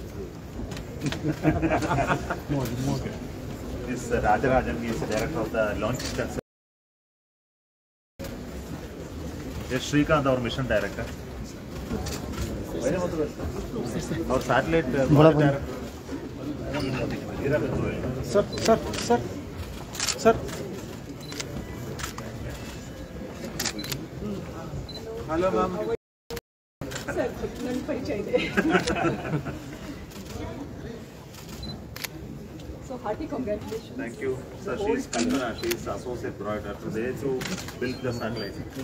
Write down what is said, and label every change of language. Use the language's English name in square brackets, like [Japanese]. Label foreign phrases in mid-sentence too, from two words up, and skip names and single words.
[English] This Rajarajan is the director of the launch concern. Yes, Srikanth, our mission director. Our satellite director. सर Hello ma'am सर [Kannada] ನನ್ನ ಪರಿಚಯ ಇದೆ [English] so hearty congratulations. Thank you. Sir, she is Kalpana. She is associate product there to build the satellite.